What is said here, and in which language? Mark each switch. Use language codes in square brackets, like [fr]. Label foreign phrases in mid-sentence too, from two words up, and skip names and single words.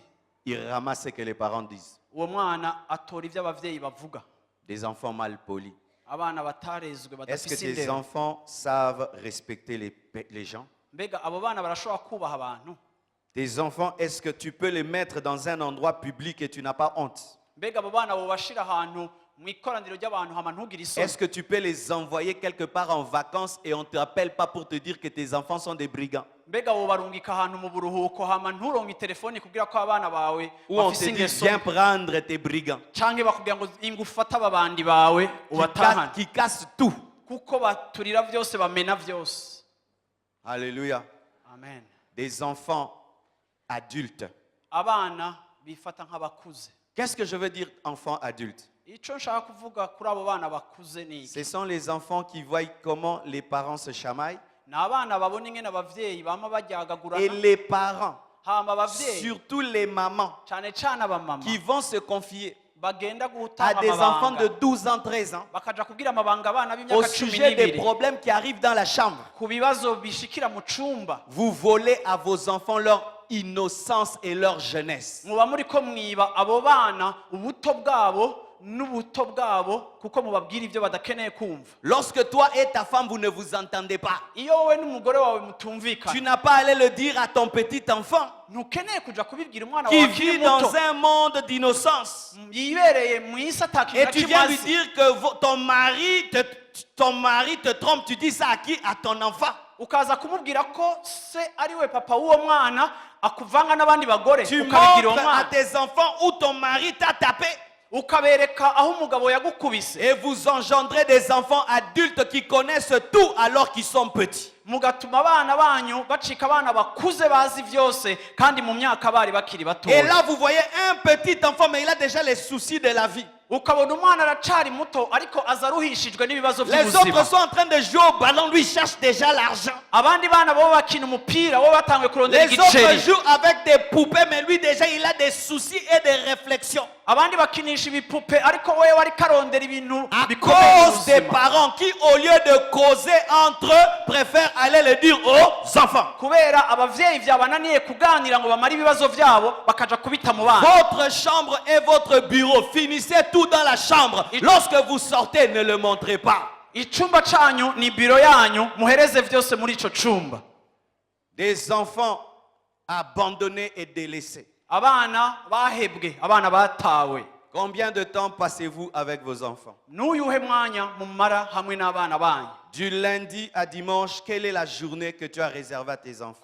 [fr] ils ramassent ce que les parents disent. [rn] uwo mwana atora ivyo abavyeyi bavuga. [fr] Des enfants mal polis. [rn] Abana batarezwe [fr] Est-ce que [rn] badafise [fr] tes [rn] indero. [fr] enfants savent respecter les gens? [rn] Mbega abo bana barashobora kubaha abantu? [fr] Tes enfants, est-ce que tu peux les mettre dans un endroit public et tu n'as pas honte? [rn] Mbega abo bana bobashira ahantu mu ikoraniro ry'abantu hama ntugire isoni? [fr] Est-ce que tu peux les envoyer quelque part en vacances et on ne te rappelle pas pour te dire que tes enfants sont des brigands? [rn] Mbega wobarungika ahantu mu buruhuko hama nturonke telefoni kugira ko abana bawe [fr] Ou on te [rn] bafise [fr] dit [rn] ingeso [fr] viens prendre tes brigands [rn] canke bakubwira ngo inga ufate ababandi bawe ubatahane [fr] qui cassent tout. [rn] kuko baturira vyose bamena vyose. Alléluia. Amen. [fr] Des enfants adultes. [rn] Abana bifata nk'abakuze. [fr] Qu'est-ce que je veux dire enfants adultes? [rn] Ico nshaka kuvuga kuri abo bana bakuze ni iki? [fr] Ce sont les enfants qui voient comment les parents se chamaillent. [rn] Ni abana babona ingene abavyeyi bama [fr] Et [rn] baryagagurana, [fr] les parents, [rn] hama abavyeyi [fr] surtout les mamans, [rn] cane cane abamama [fr] qui vont se confier [rn] bagenda [fr] à [rn] gutanga [fr] des enfants de [rn] amabanga [fr] 12 ans, 13 ans, [rn] bakaja kubwira amabanga abana [fr] au [rn] b'imyaka 12 [fr] sujet des [rn] n'ibiri [fr] problèmes qui arrivent dans la chambre. [rn] ku bibazo bishikira mu cumba. [fr] Vous volez à vos enfants leur innocence et leur jeunesse. [rn] Muba muriko mwiba abo bana ubuto bwabo n'ubuto bwabo kuko mubabwira ivyo badakeneye kumva. [fr] Lorsque toi et ta femme, vous ne vous entendez pas, [rn] Iyo wowe n'umugore wawe [fr] tu [rn] mutumvikana, [fr] n'as pas à aller le dire à ton petit enfant [rn] ntukeneye kuja kubibwira umwana [fr] qui [rn] wawe akiri [fr] vit dans [rn] muto [fr] un monde d'innocence. [rn] yibereye mw'isi atakintu [fr] Et [rn] na [fr] tu viens lui [rn] kimaze, [fr] dire que ton mari te trompe. Tu dis ça à qui? À ton enfant. [rn] ukaza kumubwira ko se ari we papa w'uwo mwana akuvanga n'abandi bagore, [fr] Tu [rn] ukabigira uwo [fr] montres à [rn] mwana, [fr] tes enfants où ton mari t'a tapé. [rn] ukabereka aho umugabo yagukubise, [fr] Et vous engendrez des enfants adultes qui connaissent tout alors qu'ils sont petits. [rn] mugatuma abana banyu bacika abana bakuze bazi vyose kandi mu myaka bari bakiri [fr] Et [rn] batoya. [fr] là, vous voyez un petit enfant, mais il a déjà les soucis de la vie. [rn] Ukabona umwana aracari muto ariko aza aruhishijwe n'ibibazo [fr] Les [rn] by'ubuzima. [fr] autres sont en train de jouer au ballon, lui cherche déjà l'argent. [rn] Abandi bana bo bakina umupira bo batanguye kurondera [fr] Les autres [rn] igiceri. [fr] jouent avec des poupées, mais lui déjà il a des soucis et des réflexions. [rn] Abandi bakinisha ibipupe ariko wewe wari karondera ibintu [fr] À [rn] bikomeye mu [fr] cause des [rn] buzima. [fr] parents qui, au lieu de causer entre eux, préfèrent aller le dire aux enfants. [rn] Kubera abavyeyi vyabananiye kuganira ngo bamare ibibazo vyabo bakaja kubita mu bana. [fr] Votre chambre et votre bureau, finissez tout dans la chambre. Lorsque vous sortez, ne le montrez pas. [rn] Icumba canyu ni biro yanyu, muhereze vyose muri ico cumba. [fr] Des enfants abandonnés et délaissés. [rn] Abana bahebwe, abana batawe. [fr] Combien de temps passez-vous avec vos enfants? [rn] N'uyuhe mwanya mumara hamwe n'abana banyu? [fr] Du lundi à dimanche, quelle est la journée que tu as réservée à tes enfants?